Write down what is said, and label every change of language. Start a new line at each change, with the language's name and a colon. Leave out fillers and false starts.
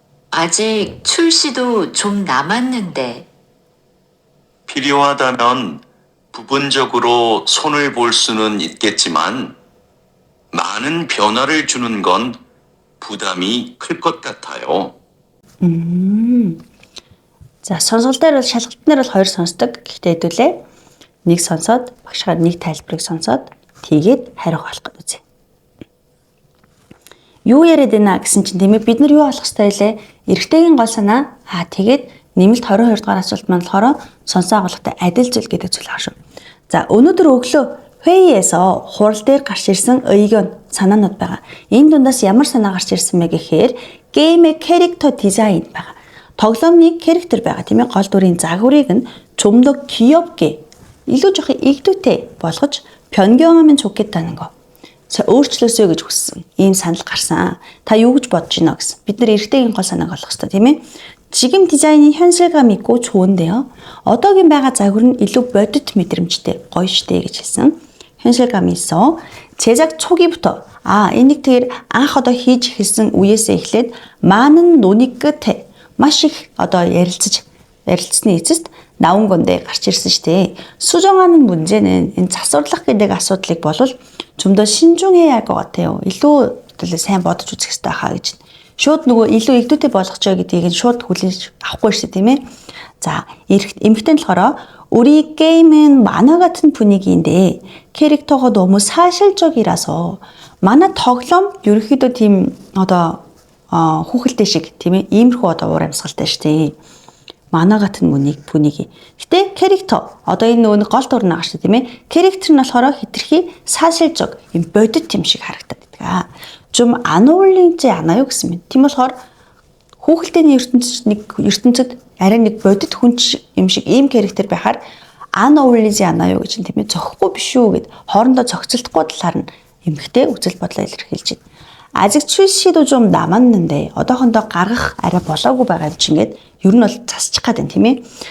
Korean: 아직 출시도 좀 남았는데. 필요하다면 부분적으로 손을 볼 수는 있겠지만 많은 변화를 주는 건 부담이 클 것 같아요.
Mongolian: За сонсголтоор бол шалгалтнаар бол 2 сонсдог. Гэхдээ хэдүүлээ нэг сонсоод багшгаа нэг тайлбарыг сонсоод тэгээд хариу олох гэж үзье. Юу яриад байна гэсэн чинь тийм ээ бид нар юу олох ёстой вэ? Эрэгтэйгийн гол санаа тэгээд нэмэлт 22 дугаар асуулт маань болохоор сонсоо агуулгатай адил зүйл гэдэг зүйл аа шүү. За өнөөдөр өглөө 회의에서 хурал дээр гарч ирсэн 의견 санаанууд байгаа. Энэ дундаас ямар санаа гарч ирсэн бэ гэхээр
Korean: 게임의 캐릭터 디자인
Mongolian: байгаа. тоглоомны 캐릭터 байгаа тийм ээ гол дүрийн загварыг нь
Korean: 좀 더 귀엽게
Mongolian: илүү жоох игдүүтэй болгож
Korean: 변경하면 좋겠다는 거.
Mongolian: өөрчлөөсэй гэж хүссэн. Ийм санал гарсан. Та юу гэж бодож байна гэсэн. Бид нар эрэгтэйгийн гол санааг олох хэрэгтэй тийм ээ.
Korean: 지금 디자인이 현실감 있고 좋은데요.
Mongolian: 어덕인 байгаа загвар нь илүү бодит мэдрэмжтэй гоё штэ гэж хэлсэн.
Korean: 현실감이 있어. 제작 초기부터
Mongolian: энийг тэр анх одоо хийж эхэлсэн үеэсээ эхлээд
Korean: 많은 논의 끝에
Mongolian: маш их одоо ярилцсны эцэст
Korean: 나온 건데
Mongolian: гарч ирсэн штэ.
Korean: 수정하는 문제는
Mongolian: энэ засварлах гэдэг асуудлыг болвол
Korean: 좀 더 신중해야 할 것 같아요.
Mongolian: илүү сайн бодож үзэх хэрэгтэй хаа гэж. Шууд нөгөө илүү игдүүтэй болгочихё гэдгийг нь шууд хүлээж авахгүй шүү тийм ээ. За, эмэгтэй нь болохоор
Korean: 우리 게임은 만화 같은 분위기인데 캐릭터가 너무 사실적이라서 만화
Mongolian: тоглоом ерөөхдөө тийм одоо хүүхэлтэй шиг тийм ээ. Иймэрхүү одоо уур амьсгалтай шүү дээ.
Korean: 만화 같은 분위기.
Mongolian: Гэтэ 캐릭터 одоо энэ нөгөө гол дүр нэг шүү тийм ээ. 캐릭터 нь болохоор хитрхи 사실적 юм бодит юм шиг харагдаад байдаг.
Korean: 좀 안 어울리지 않아요
Mongolian: гэсэн юм. Тийм болохоор хүүхэлдэйний ертөнцид арай нэг бодит хүн юм шиг ийм 캐릭터 байхаар
Korean: 안 어울리지 않아요
Mongolian: гэж тийм ээ. Зохихгүй биш үү гэд хоорондоо зохицолдохгүй талаар нь эмхтэй үзэл бодлоо илэрхийлж байна.
Korean: 아직 출시도 좀 남았는데
Mongolian: одоохондоо гаргах арай болоогүй байгаа юм чи ингээд ер нь бол засчих гад байна тийм ээ.